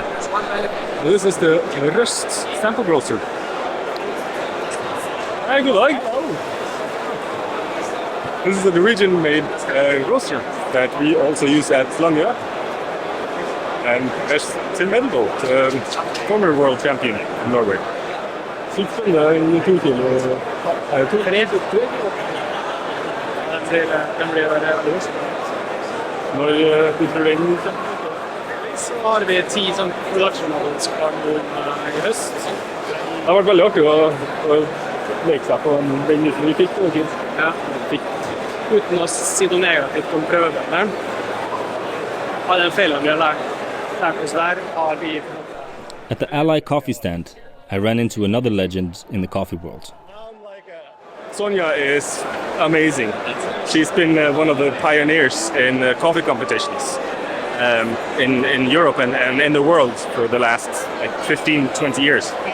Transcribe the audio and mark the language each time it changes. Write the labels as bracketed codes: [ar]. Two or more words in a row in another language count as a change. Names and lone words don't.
[no] This is the Røst sample roaster. Hey, good luck. This is a Norwegian-made roaster that we also use at Langøra. And there's Tim Vendelbo, former world champion in Norway. Sykt spennende i tur til. Når du tror den Så har vi 10 sånn produksjoner som skal gå i høst. Det har vært veldig artig å leke seg på den nyheten vi fikk. Ja. Uten å si noe negativt om prøvene. Av den feilen vi har lært oss der, har vi... [en] At the Ally coffee stand, I ran into another legend in the coffee world. Sonja is amazing. She's been one of the pioneers in coffee competitions in Europe and in the world for the last like 15-20 years.